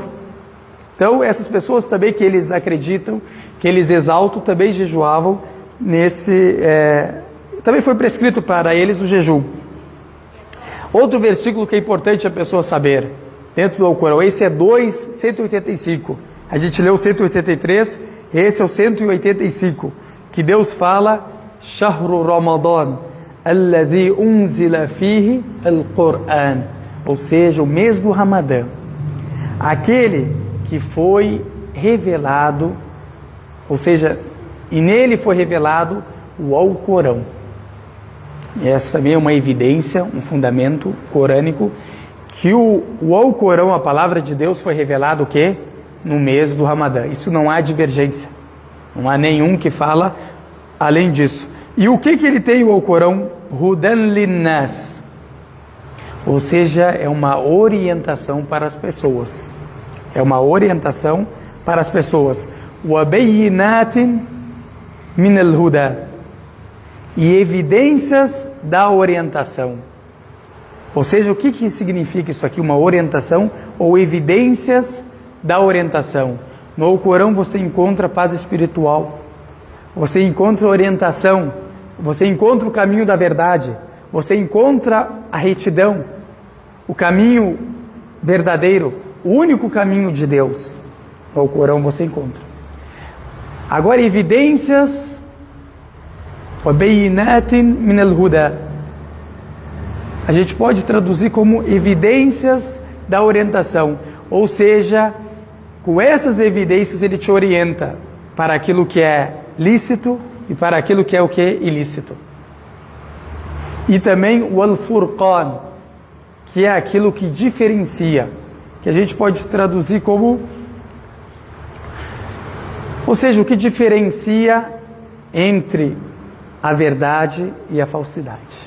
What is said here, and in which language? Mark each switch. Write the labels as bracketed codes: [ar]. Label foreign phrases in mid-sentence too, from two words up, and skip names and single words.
[pt] Então essas pessoas também que eles acreditam, que eles exaltam, também jejuavam também foi prescrito para eles o jejum. Outro versículo que é importante a pessoa saber dentro do Alcorão, esse é 2:185. A gente leu 183, esse é o 185, que Deus fala: [ar] شَهْرُ رَمَضَانَ الَّذِي أُنْزِلَ فِيهِ الْقُرْآنُ, [pt] ou seja, o mês do Ramadã, aquele que foi revelado, ou seja, e nele foi revelado o Alcorão. E essa também é uma evidência, um fundamento corânico, que o Alcorão, a palavra de Deus, foi revelado o quê? No mês do Ramadã. Isso não há divergência, não há nenhum que fala além disso. E o que ele tem, o Alcorão? [ar] هُدًى لِلنَّاسِ, [pt] ou seja, é uma orientação para as pessoas. É uma orientação para as pessoas. [ar] وَبَيِّنَاتٍ مِنَ الْهُدَى, [pt] e evidências da orientação. Ou seja, o que significa isso aqui? Uma orientação ou evidências da orientação. No Alcorão você encontra paz espiritual, você encontra orientação, você encontra o caminho da verdade, você encontra a retidão, o caminho verdadeiro, o único caminho de Deus. No Alcorão você encontra. Agora, evidências, [ar] وَبَيِّنَاتٍ مِنَ الْهُدَى, [pt] a gente pode traduzir como evidências da orientação, ou seja, com essas evidências ele te orienta para aquilo que é lícito e para aquilo que é o que? Ilícito. E também o Al-Furqan, que é aquilo que diferencia, que a gente pode traduzir como, ou seja, o que diferencia entre a verdade e a falsidade.